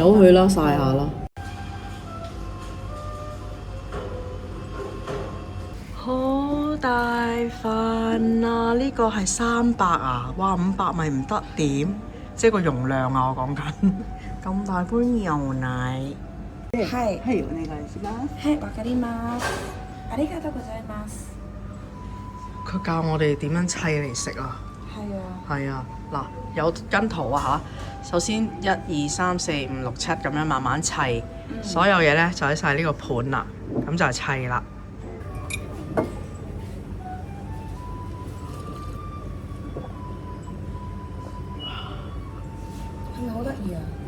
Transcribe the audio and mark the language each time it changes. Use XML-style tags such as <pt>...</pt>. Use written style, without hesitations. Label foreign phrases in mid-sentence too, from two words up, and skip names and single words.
<yue>由佢啦，曬下啦。好大份啊！呢個係300啊，哇500咪唔得點？即係個容量啊！我講緊咁大杯牛奶。係。</yue> <ja>はい、お願いします。係、わかります。ありがとうございます。</ja> <yue>佢教我哋點樣砌嚟食啊！係啊。係啊，嗱有跟圖啊嚇。首先1、2、3、4、5、6、7咁樣慢慢砌，所有嘢咧就喺晒呢個盤啦，咁就係砌啦。係咪好得意啊？</yue>